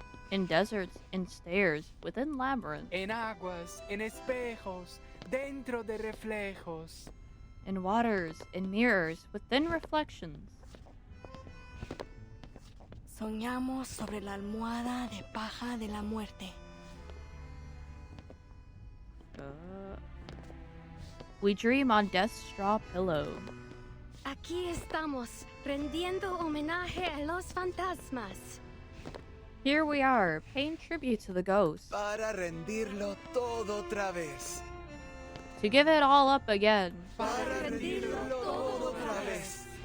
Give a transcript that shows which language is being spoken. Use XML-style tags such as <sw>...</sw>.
<en>In deserts, in stairs, within labyrinths.</en> <es>En aguas, en espejos, dentro de reflejos.</es> <en>In waters, in mirrors, within reflections.</en> <es>Soñamos sobre la almohada de paja de la muerte.</es> <en>We dream on death's straw pillow.</en> <es>Aquí estamos, rendiendo homenaje a los fantasmas.</es> <en>Here we are, paying tribute to the ghosts.</en> <es>Para rendirlo todo otra vez.</es> <en>To give it all up again.</en> <es>Para rendirlo todo otra vez.</es>